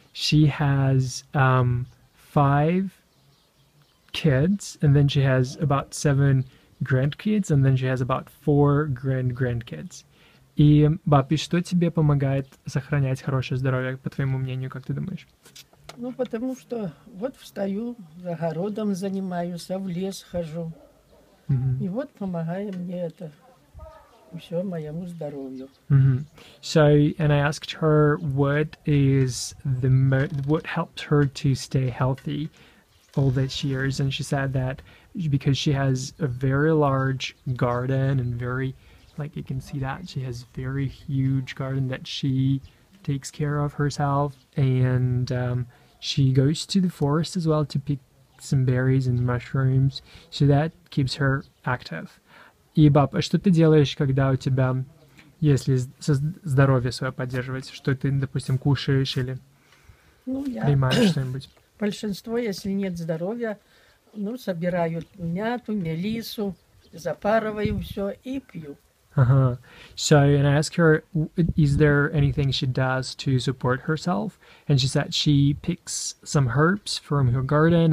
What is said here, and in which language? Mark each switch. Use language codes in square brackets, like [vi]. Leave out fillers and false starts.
[en] She has 5 kids, and then she has about 7 grandkids, and then she has about 4 grandkids. [ru] И, баб, и что тебе помогает сохранять хорошее здоровье, по твоему мнению, как ты думаешь? Ну, потому что вот встаю, за огородом занимаюсь, в лес хожу. И вот помогает мне это все моему здоровью. [en] So, and I asked her what helped her to stay healthy all these years, and she said that because she has a very large garden and very, like you can see that she has very huge garden that she takes care of herself, and she goes to the forest as well to pick some berries and mushrooms, so that keeps her active. [ru] И, баб, а что ты делаешь, когда у тебя, если здоровье свое поддерживать, что ты, допустим, кушаешь или принимаешь что-нибудь? Большинство, если нет здоровья, собираю мяту, мелиссу, запарываю все и пью. [en] So, and I asked her, is there anything she does to support herself? And she said she picks some herbs from her garden.